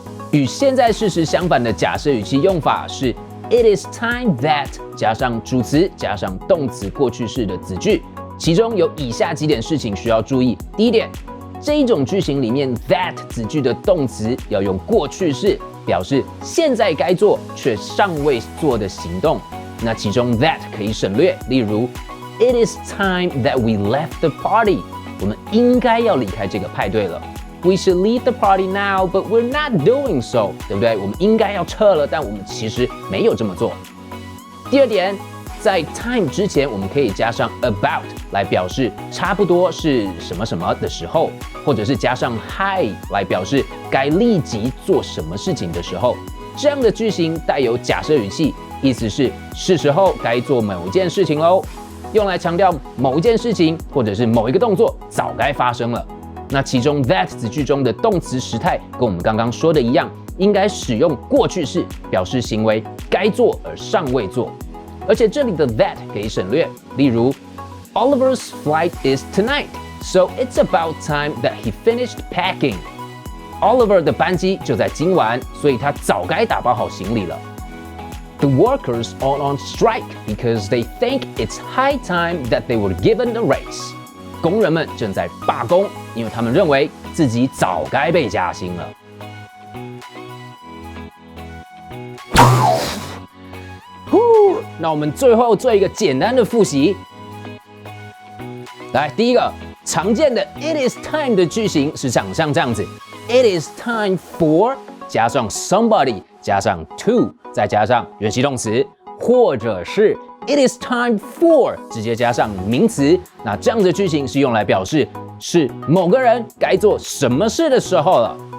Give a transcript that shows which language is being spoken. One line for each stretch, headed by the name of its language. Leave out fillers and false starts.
Chinese: 与现在事实相反的假设语气用法是
English: It is time that
Chinese: 加上主词加上动词过去式的子句，其中有以下几点事情需要注意。第一点，这一种句型里面 that 子句的动词要用过去式，表示现在该做却尚未做的行动。那其中 that 可以省略，例如
English: It is time that we left the party.
Chinese: 我们应该要离开这个派对了。
English: We should leave the party now, but we're not doing so.
Chinese: 对不对？我们应该要撤了，但我们其实没有这么做。第二点，在 time 之前，我们可以加上 about 来表示差不多是什么什么的时候，或者是加上 high 来表示该立即做什么事情的时候。这样的句型带有假设语气，意思是时候该做某一件事情喽，用来强调某一件事情或者是某一个动作早该发生了。那其中 that 子句中的动词时态跟我们刚刚说的一样，应该使用过去式，表示行为该做而尚未做。而且这里的 that 可以省略，例如
English: Oliver's flight is tonight, so it's about time that he finished packing.
Chinese: Oliver 的班机就在今晚，所以他早该打包好行李了。
English: The workers are on strike because they think it's high time that they were given a raise.
Chinese: 工人们正在罢工，因为他们认为自己早该被加薪了。那我们最后做一个简单的复习。来，第一个常见的 It is time 的句型是长像这样子 ：
English: It is time for
Chinese: 加上 somebody 加上 to 再加上原形动词，或者是It is time for 直接加上名词，那这样的句型是用来表示是某个人该做什么事的时候了。